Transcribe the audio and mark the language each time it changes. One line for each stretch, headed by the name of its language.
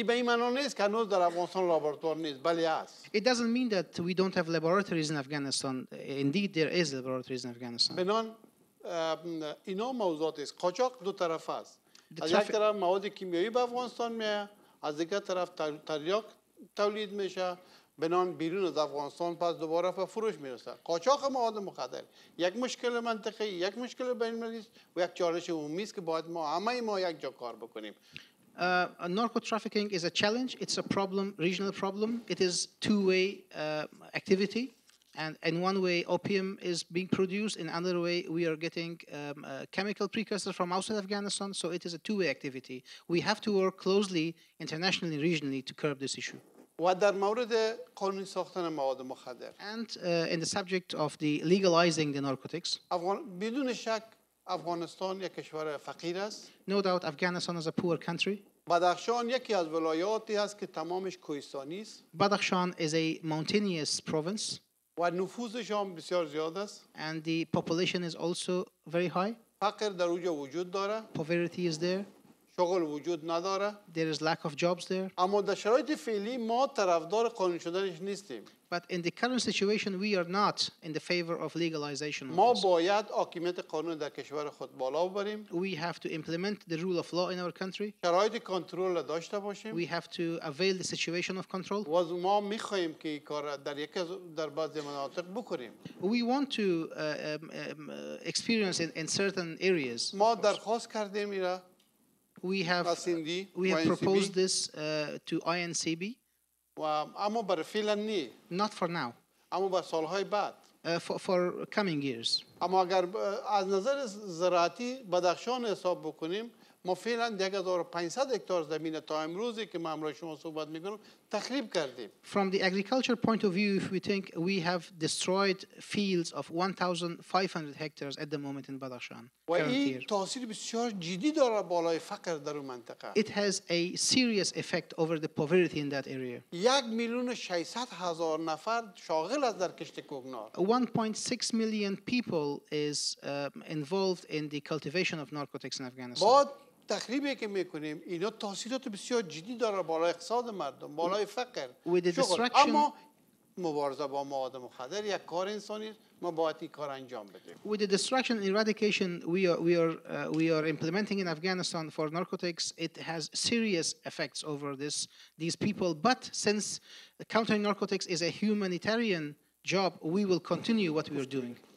Persian: این به این معنی نیست که هنوز در افغانستان لابراتوار نیست، بله هست.
English: It doesn't mean that we don't have laboratories in Afghanistan. Indeed, there is laboratories in Afghanistan.
Persian: بنان اینا موضوعات است. قاچاق دو طرف است. از یک طرف مواد کیمیایی به افغانستان میاد، از دیگر طرف تریاک تولید میشه، بنان بیرون از افغانستان پس دوباره به فروش میرسه. قاچاق مواد مخدر یک مشکل منطقه‌ای، یک مشکل بین‌المللی و یک چالش عمومی است که باید ما یک جا کار بکنیم.
English: Narco trafficking is a challenge. It's a problem, regional problem. It is two-way activity. And in one way, opium is being produced. In another way, we are getting chemical precursors from outside Afghanistan. So it is a two-way activity. We have to work closely, internationally, regionally, to curb this issue.
Persian: و در مورد قانون ساختن مواد مخدر.
English: And in the subject of the legalizing the narcotics.
Persian: بدون شک افغانستان یک کشور فقیر است.
English: No doubt, Afghanistan is a poor country.
Persian: بدخشان یکی از ولایاتی است که تمامش کوهستانی است.
English: Badakhshan is a mountainous province.
Persian: و نفوذش هم بسیار زیاد است.
English: And the population is also very high.
Persian: فقر در اونجا وجود داره.
English: Poverty is there.
Persian: شغل وجود نداره.
English: There is lack of jobs there.
Persian: اما در شرایط فعلی ما طرفدار قانون شدنش نیستیم.
English: But in the current situation, we are not in the favor of legalization.
Persian: ما باید حاکمیت قانون در کشور خود بالا ببریم.
English: We have to implement the rule of law in our country.
Persian: شرایط کنترل داشته باشیم.
English: We have to avail the situation of control.
Persian: و ما می‌خوایم که این کار در بعضی مناطق بکنیم.
English: We want to experience in certain areas.
Persian: ما درخواست کردیم میره.
English: We have proposed this to INCB.
Persian: و اما برای فعلا نی.
English: Not for now.
Persian: اما برای سالهای بعد.
English: For coming years.
Persian: اما اگر از نظر زراعتی بدخشان حساب بکنیم، ما فعلا 1500 هکتار زمین تا امروزی که ما امروز شما صحبت میکنیم تخریب کردیم.
English: From the agriculture point of view, if we think we have destroyed fields of 1,500 hectares at the moment in Badakhshan.
Persian: و این تاثیر بسیار جدی داره بالای فقر در اون منطقه.
English: It has a serious effect over the poverty in that area.
Persian: 1,600,000 نفر شاغل است در کشت کوکنار.
English: 1.6 million people is involved in the cultivation of narcotics in Afghanistan.
Persian: با تخریبی که میکنیم اینا تاثیرات بسیار جدی داره بالای اقتصاد مردم، بالای فقر. اما مبارزه با مواد مخدر یک کار انسانی است، ما باید این کار انجام بدیم.
English: With the destruction and eradication we are implementing in Afghanistan for narcotics, it has serious effects over these people. But since countering narcotics is a humanitarian job, we will continue what we are doing.